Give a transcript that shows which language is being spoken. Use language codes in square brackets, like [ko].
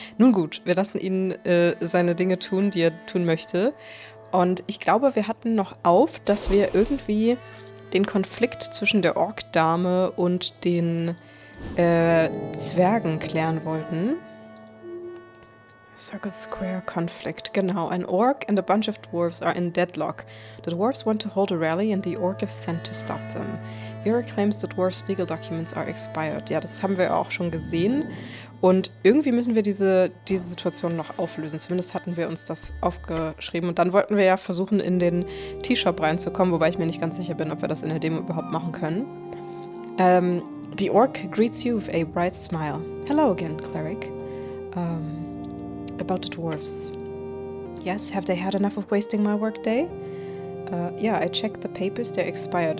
[de] Nun gut, wir lassen ihn seine Dinge tun, die er tun möchte. Und ich glaube, wir hatten noch auf, dass wir irgendwie den Konflikt zwischen der Ork-Dame und den Zwergen klären wollten. [en] Circle Square Conflict. [de] Genau, [en] an orc and a bunch of dwarves are in deadlock. The dwarves want to hold a rally and the orc is sent to stop them. Vera claims the dwarves' legal documents are expired. [de] Ja, das haben wir auch schon gesehen. Und irgendwie müssen wir diese Situation noch auflösen. Zumindest hatten wir uns das aufgeschrieben. Und dann wollten wir ja versuchen, in den Tea-Shop reinzukommen, wobei ich mir nicht ganz sicher bin, ob wir das in der Demo überhaupt machen können. [en] The orc greets you with a bright smile. Hello again, cleric. About the dwarves. Yes, have they had enough of wasting my workday? Yeah, I checked the papers, they're expired.